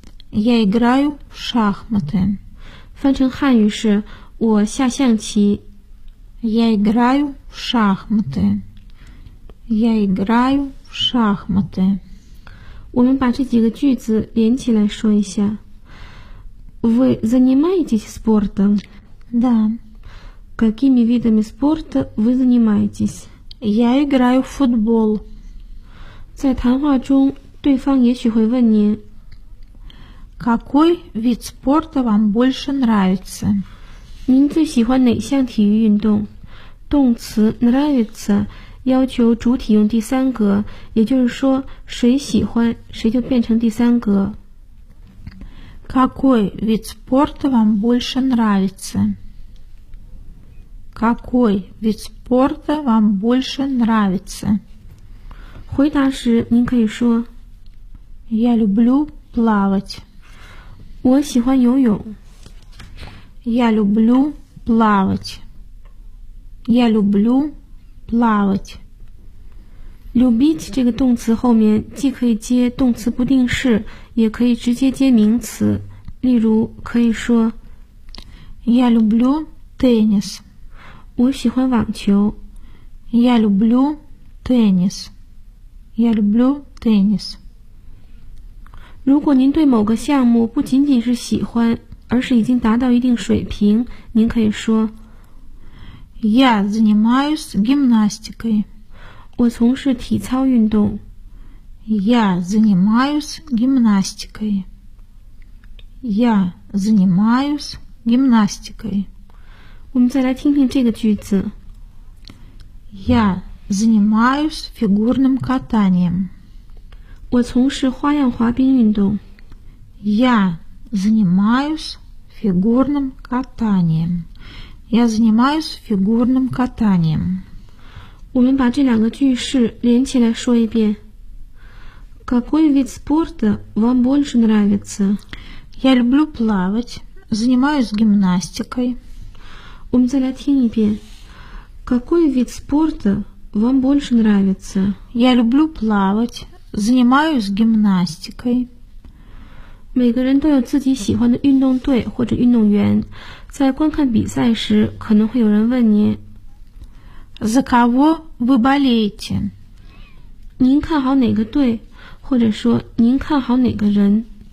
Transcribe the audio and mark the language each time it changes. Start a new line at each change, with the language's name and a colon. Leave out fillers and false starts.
Russian: Я играю в шахматы.
Chinese: 翻成汉语是我下象棋。
Russian: Я играю в шахматы. Я играю в шахматы.
Chinese: 我们把这几个句子连起来说一下。
Russian: Вы занимаетесь спортом? Да. Какими видами спорта вы занимаетесь? Я играю в футбол.
Chinese: 在谈话中对方也许会问您。
Russian: Какой вид спорта вам больше нравится?
Chinese: 您最喜欢哪项体育运动？动词 нравится 要求主体用第三格，也就是说谁喜欢谁就变成第三格。
Russian: Какой вид спорта вам больше нравится? Какой вид спорта вам больше нравится?
Chinese: 回答时您可以说
Russian: Я люблю плавать.
Chinese: 我喜欢游泳。
Russian: Я люблю плавать. Я люблю плавать.
Chinese: Любить 这个动词后面既可以接动词不定式，也可以直接接名词。例如可以说
Russian: Я люблю теннис.
Chinese: 我喜欢网球。
Russian: Я люблю теннис. Я люблю теннис.
Chinese: 如果您对某个项目不仅仅是喜欢，而是已经达到一定水平，您可以说
Russian: Я занимаюсь гимнастикой.
Chinese: 我从事体操运动。
Russian: Я занимаюсь гимнастикой. Я занимаюсь гимнастикой.
Chinese: 我们再来听听这个句子。
Russian: Я занимаюсь фигурным катанием.
Chinese: 我从事花样滑冰运动。
Russian: Я занимаюсь фигурным катанием. Я занимаюсь фигурным катанием.
Chinese: 我们把这两个句式连起来说一遍。
Russian: Какой вид спорта вам больше нравится? Я люблю плавать, занимаюсь гимнастикой. Ум залятинипе. Какой вид спорта вам больше нравится? Я люблю плавать, занимаюсь гимнастикой.
Chinese: 每个人都有自己喜欢的运动队或者运动员，在观看比赛时，可能会有人问您
Russian: За кого вы болеете?
Chinese: 您看好哪个队，或者说您看好哪个人？